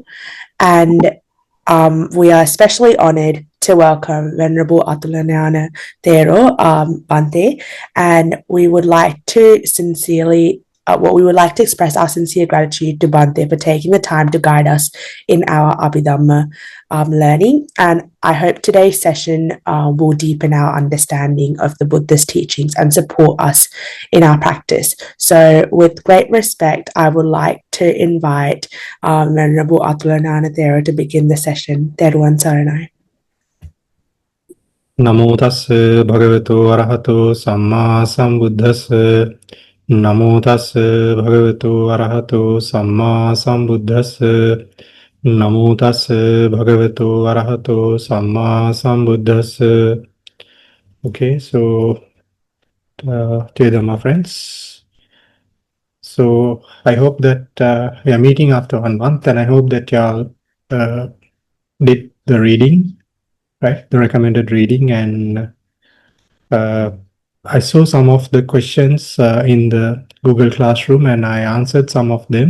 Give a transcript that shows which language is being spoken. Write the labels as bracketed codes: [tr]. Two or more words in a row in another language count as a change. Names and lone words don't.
[en] And we are especially honoured to welcome Venerable Atulanaṇa Thero, bhante, and we would like to express our sincere gratitude to Bhante for taking the time to guide us in our Abhidhamma learning. And I hope today's session will deepen our understanding of the Buddha's teachings and support us in our practice. So with great respect, I would like to invite Venerable Atulanaṇa Thero to begin the session. [si] Theruvan Saranai. [pi] Namo tassa bhagavato arahato samma sambuddhassa. Namo tassa bhagavato arahato samma sambuddhassa. Namo tassa bhagavato arahato samma sambuddhassa. [en] Okay, so dear Dhamma friends, so I hope that we are meeting after 1 month, and I hope that y'all did the reading, right? The recommended reading, and I saw some of the questions in the Google Classroom, and I answered some of them.